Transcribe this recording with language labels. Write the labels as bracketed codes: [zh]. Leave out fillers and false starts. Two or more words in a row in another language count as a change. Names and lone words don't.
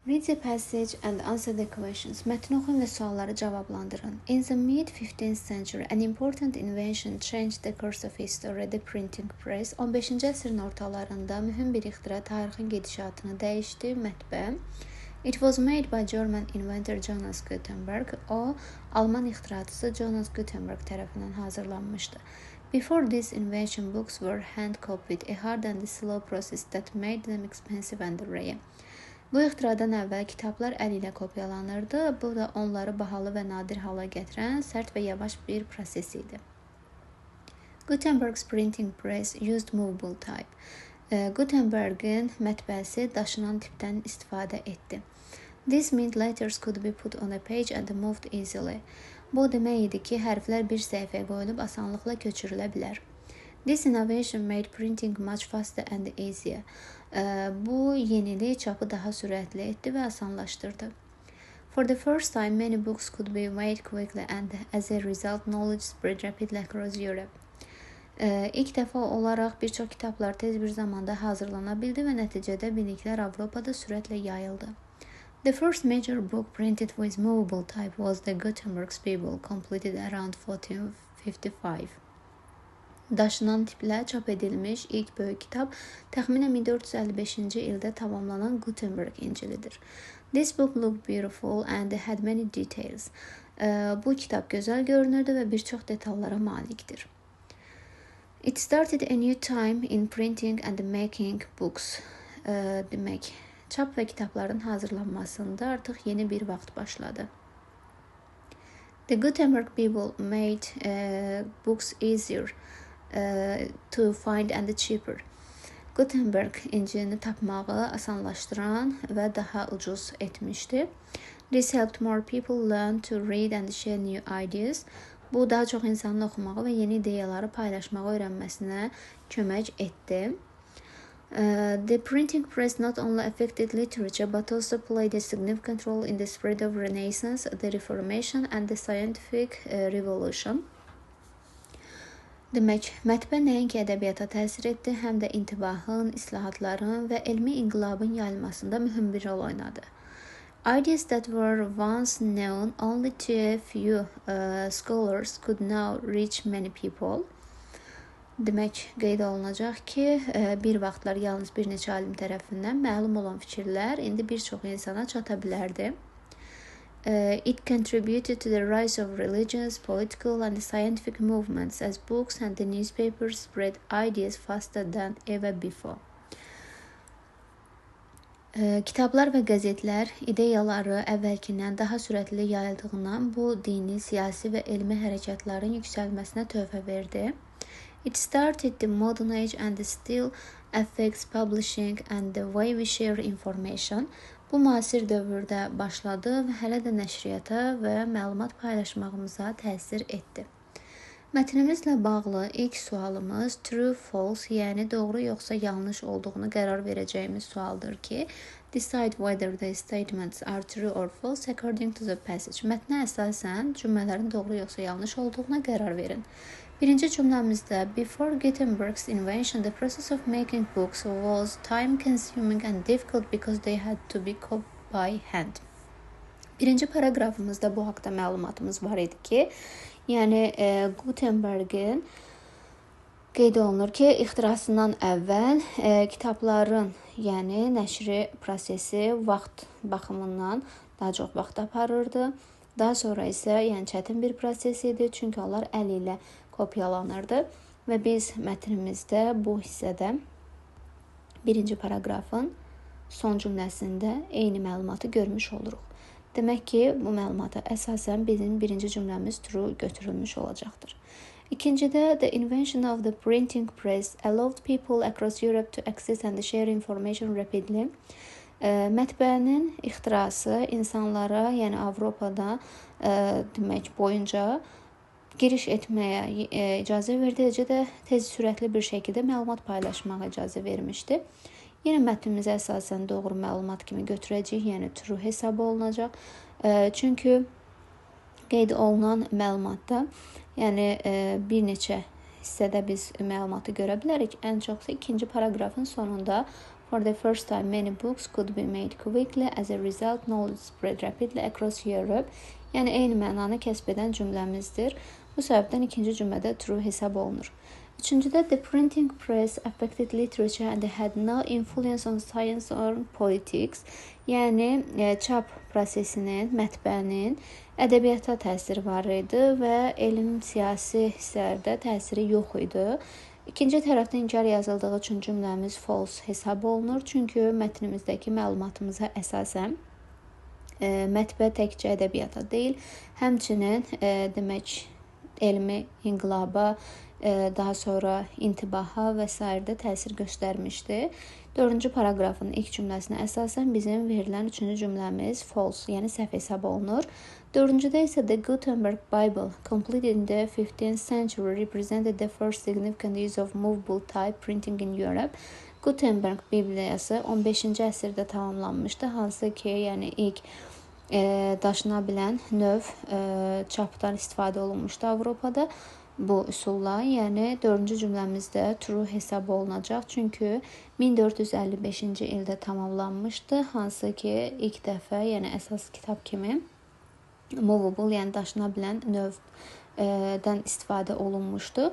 [en] Read the passage and answer the questions. [az] Mətni oxuyun və sualları cavablandırın. [en] In the mid-15th century, an important invention changed the course of history, the printing press. [az] 15-ci əsrin ortalarında mühüm bir ixtira tarixin gedişatını dəyişdi, mətbə. [en] It was made by German inventor Jonas Gutenberg. [az] O, Alman ixtiraçısı Jonas Gutenberg tərəfindən hazırlanmışdı. [en] Before this invention, books were hand-copied, a hard and slow process that made them expensive and rare. [az] Bu ixtiradan əvvəl kitablar əl ilə kopyalanırdı. Bu da onları bahalı və nadir hala gətirən sərt və yavaş bir proses idi. [en] Gutenberg's printing press used movable type. [az] Gutenberg'in mətbəəsi daşınan tipdən istifadə etdi. [en] This meant letters could be put on a page and moved easily. [az] Bu demək idi ki, hərflər bir səhifəyə qoyulub asanlıqla köçürülə bilər. [en] This innovation made printing much faster and easier. [az] Bu yenilik çapı daha sürətli etdi və asanlaşdırdı. [en] For the first time, many books could be made quickly and as a result, knowledge spread rapidly across Europe. [az] İlk dəfə olaraq bir çox kitablar tez bir zamanda hazırlana bildi və nəticədə biliklər Avropada sürətlə yayıldı. [en] The first major book printed with movable type was the Gutenberg's Bible, completed around 1455. [az] Daşınan tiplə çap edilmiş ilk böyük kitab təxminən 1455-ci ildə tamamlanan Gutenberg İncilidir. [en] This book looked beautiful and had many details. [az] Bu kitab gözəl görünürdü və bir çox detallara malikdir. [en] It started a new time in printing and making books. [az] Demək, çap və kitabların hazırlanmasında artıq yeni bir vaxt başladı. [en] The Gutenberg Bible made books easier to find and cheaper. [az] Gutenberg İncilini tapmağı asanlaşdıran və daha ucuz etmişdi. [en] This helped more people learn to read and share new ideas. [az] Bu daha çox insanın oxumağı və yeni ideyaları paylaşmağı öyrənməsinə kömək etdi. [en] The printing press not only affected literature but also played a significant role in the spread of Renaissance, the Reformation and the scientific revolution. [az] Demək, mətbə nəinki ədəbiyyata təsir etdi, həm də intibahın, islahatların və elmi inqilabın yayılmasında mühüm bir rol oynadı. [en] Ideas that were once known only to a few scholars could now reach many people. [az] Demək, qeyd olunacaq ki, bir vaxtlar yalnız bir neçə alim tərəfindən məlum olan fikirlər indi bir çox insana çata bilərdi. [en] It contributed to the rise of religious, political and scientific movements as books and the newspapers spread ideas faster than ever before. [az] Kitablar və qəzetlər ideyaları əvvəlkindən daha sürətli yayıldığından bu dini, siyasi və elmi hərəkətlərin yüksəlməsinə töhfə verdi. [en] It started the modern age and still affects publishing and the way we share information. [az] Bu müasir dövrdə başladı və hələ də nəşriyyata və məlumat paylaşmağımıza təsir etdi. Mətnimizlə bağlı ilk sualımız [en] true, false, [az] yəni doğru yoxsa yanlış olduğunu qərar verəcəyimiz sualdır ki, [en] decide whether the statements are true or false according to the passage. [az] Mətnə əsasən cümlələrin doğru yoxsa yanlış olduğuna qərar verin. Birinci cümləmizdə [en] before Gutenberg's invention, the process of making books was time-consuming and difficult because they had to be copied by hand. [az] Birinci paragrafımızda bu haqda məlumatımız var idi ki, yəni Gutenberg'in qeyd olunur ki, ixtirasından əvvəl kitabların, yəni nəşri prosesi vaxt baxımından daha çox vaxt aparırdı. Daha sonra isə yəni çətin bir proses idi, çünki onlar əl ilə kopyalanırdı və biz mətnimizdə bu hissədə birinci paragrafın son cümləsində eyni məlumatı görmüş oluruq. Demək ki, bu məlumata əsasən bizim birinci cümləmiz true götürülmüş olacaqdır. İkincidə, [en] the invention of the printing press allowed people across Europe to access and share information rapidly. [az] Mətbəənin ixtirası insanlara, yəni Avropada demək boyunca giriş etməyə icazə verdi, eləcə də tez sürətli bir şəkildə məlumat paylaşmağa icazə vermişdi. Yenə mətnimizə əsasən doğru məlumat kimi götürəcəyik, yəni true hesab olunacaq. Çünki qeyd olunan məlumatda, yəni bir neçə hissədə biz məlumatı görə bilərik. Ən çoxsa ikinci paragrafın sonunda [en] For the first time, many books could be made quickly. As a result, knowledge spread rapidly across Europe. [az] Yəni, eyni mənanı kəsb edən cümləmizdir. Bu səbəbdən ikinci cümlədə true hesab olunur. Üçüncüdə, [en] the printing press affected literature and had no influence on science or politics. [az] Yəni, çap prosesinin, mətbəənin ədəbiyyata təsiri var idi və elm, siyasi hissələrdə təsiri yox idi. İkinci tərəfdə inkar yazıldığı üçün cümləmiz false hesab olunur. Çünki mətnimizdəki məlumatımıza əsasən mətbə təkcə ədəbiyyata deyil, həmçinin demək elmi inqilaba, daha sonra intibaha və s. də təsir göstərmişdi. 4-cü paragrafın ilk cümləsinə əsasən bizim verilən 3-cü cümləmiz false, yəni səhv hesab olunur. 4-cüdə isə [en] the Gutenberg Bible, completed in the 15th century, represented the first significant use of movable type printing in Europe. [az] Gutenberg Bibliyası 15-ci əsrdə tamamlanmışdı, hansı ki, yəni ilk daşına bilən növ çapdan istifadə olunmuşdu Avropada bu üsulla. Yəni 4-cü cümləmizdə true hesab olunacaq, çünki 1455-ci ildə tamamlanmışdı, hansı ki, ilk dəfə, yəni əsas kitab kimi movable, yəni daşına bilən növdən istifadə olunmuşdu.